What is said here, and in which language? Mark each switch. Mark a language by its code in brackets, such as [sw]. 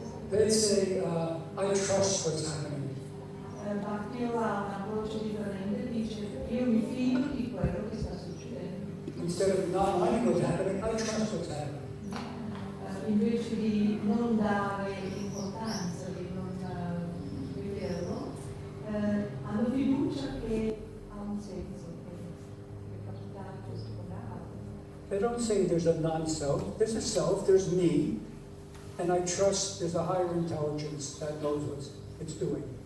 [en] They say, I trust what's happening. [it] Bhakti yoga ha un approccio differente, dice io mi fido di quello che sta succedendo. [en] Instead of not minding what's happening, I trust what's happening. [it] Invece di non dare importanza, di non vederlo, hanno fiducia che ha un senso, che è capitato, scoperto. [en] They don't say there's a non-self. There's a self, there's me, and I trust there's a higher intelligence that knows what it's doing.